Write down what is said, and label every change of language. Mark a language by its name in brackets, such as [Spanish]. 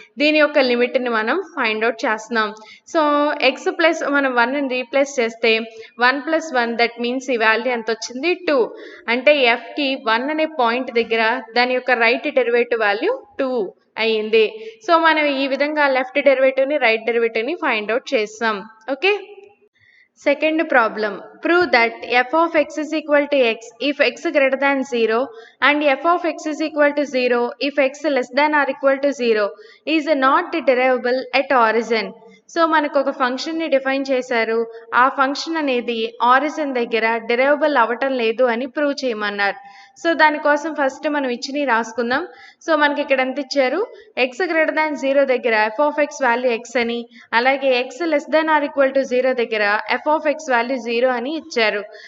[Telugu] దీని యొక్క లిమిట్ని మనం ఫైండ్ అవుట్ చేస్తున్నాం. సో ఎక్స్ ప్లస్ మనం వన్ని రీప్లేస్ చేస్తే one plus one, that means ఈ వాల్యూ ఎంత వచ్చింది 2. అంటే ఎఫ్కి వన్ అనే పాయింట్ దగ్గర దాని యొక్క రైట్ డెరివేటివ్ వాల్యూ 2 అయ్యింది. సో మనం ఈ విధంగా లెఫ్ట్ డెరివేటివ్ని రైట్ డెరివేటివ్ని ఫైండ్ అవుట్ చేస్తాం. [English] Okay, second problem. Prove that f of x is equal to x if x greater than 0 and f of x is equal to 0 if x less than or equal to 0 is not derivable at origin. [Telugu] So మనకు ఒక ఫంక్షన్ని define చేశారు. ఆ function అనేది origin దగ్గర derivable అవ్వటం లేదు అని ప్రూవ్ చేయమన్నారు. సో దానికోసం ఫస్ట్ మనం ఇచ్చినవి రాసుకుందాం. సో మనకి ఇక్కడ ఎంత ఇచ్చారు, ఎక్స్ గ్రేటర్ దాన్ 0 దగ్గర F of X value X అని, అలాగే X less than or equal to 0 దగ్గర ఎఫ్ ఆఫ్ ఎక్స్ వాల్యూ 0 అని ఇచ్చారు.